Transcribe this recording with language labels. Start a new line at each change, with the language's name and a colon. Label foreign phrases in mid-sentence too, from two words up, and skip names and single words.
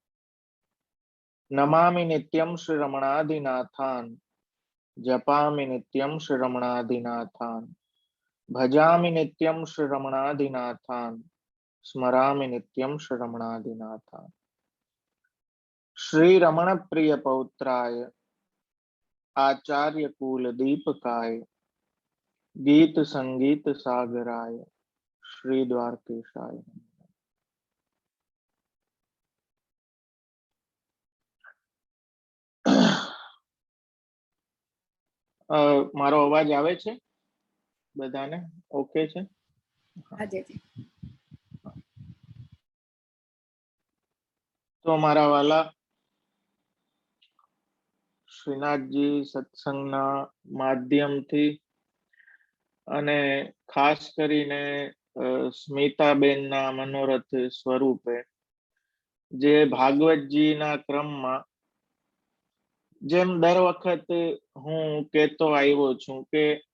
Sanskrit: नमामि नित्यं श्रीरमणादिनाथान् जपामि नित्यं श्रीरमणादिनाथान् भजामि नित्यं श्रीरमणादिनाथान् स्मरामि नित्यं श्रीरमणादिनाथान्। श्री रमण प्रिय पौत्राय आचार्य कुल दीपकाय गीत संगीत सागराय श्री द्वारकेशाय।
Gujarati: મારો અવાજ આવે છે બધાને? ઓકે છે? તો મારા વાલા શ્રીનાથજી સત્સંગના માધ્યમથી અને ખાસ કરીને સ્મિતાબેનના મનોરથ સ્વરૂપે જે ભાગવતજીના ક્રમમાં જેમ દર વખત હું કહેતો આવ્યો છું કે